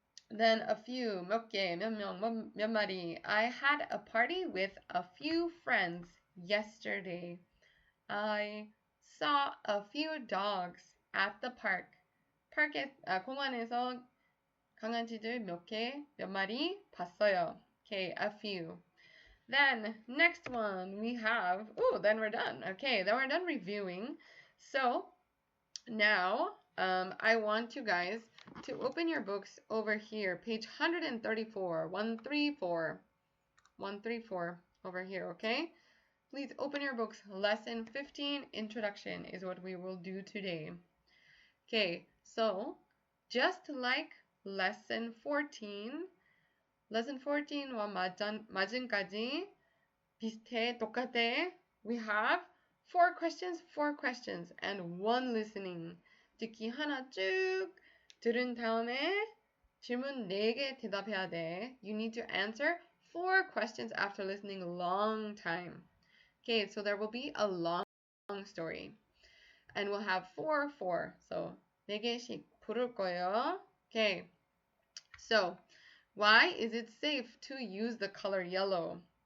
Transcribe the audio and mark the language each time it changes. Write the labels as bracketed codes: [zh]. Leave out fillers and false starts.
[en] Then a few, [ko] 몇 개, 몇 명, 몇 마리. [en] I had a party with a few friends yesterday. I saw a few dogs at the park. [ko] 공원에서 강아지들 몇 마리 봤어요. [en] Okay, a few. Then next one we have, then we're done. Okay, then we're done reviewing. So now I want you guys to open your books over here, page 134, 134 over here, okay? Please open your books. Lesson 15, Introduction, is what we will do today. Okay, so just like lesson 14와 [ko] 마진까지 비슷해, 똑같아. [en] We have four questions, and one listening. [ko] 듣기 하나 쭉 들은 다음에 질문 4개 대답해야 돼. [en] You need to answer 4 questions after listening a long time. Okay, so there will be a long story. And we'll have 4. So [ko] 4개씩 부를 거예요. [en] Okay, so why is it safe to use the color yellow?